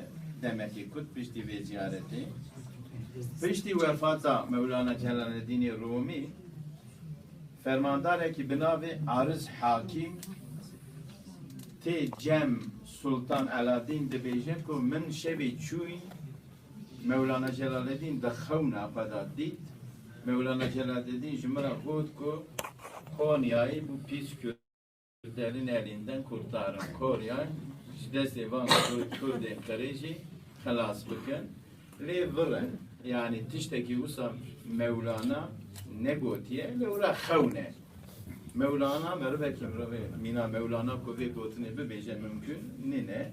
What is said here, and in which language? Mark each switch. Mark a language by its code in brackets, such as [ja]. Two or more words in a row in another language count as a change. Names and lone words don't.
[ku] Demek ki Kurd piştî vê ziyaretê. Piştî vefata Mevlana Celaleddin Rumi fermandareki binavê Arız Hakim tê Cem Sultan Alaaddin dibêje ku min şevê çûyî Mevlana Celaleddin di xewna xwe da dît. Mevlana Celaleddin ji min re got ku [tr] Konya'yı bu pis Kürtlerin elinden kurtarın. [ku] Konya ji destê van Kurdên xerê jî xelas bikin. Lê virin yani tiştekî wisa Mevlana ne gotiye lê wira xewne. Mevlana merivekî mirovê mîna Mevlana ku vê gotinê bibêje mümkün nîne.